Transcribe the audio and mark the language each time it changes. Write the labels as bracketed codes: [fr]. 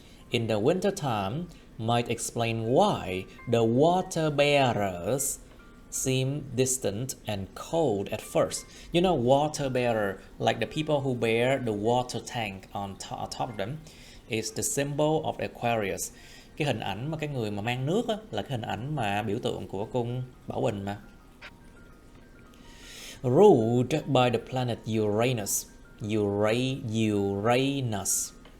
[en] In the winter time, might explain why the water bearers seem distant and cold at first. You know, water bearer, like the people who bear the water tank on top of them, is the symbol of Aquarius. [vi] Cái hình ảnh mà cái người mà mang nước á, là cái hình ảnh mà biểu tượng của cung Bảo Bình mà. [en] Ruled by the planet Uranus. Uranus.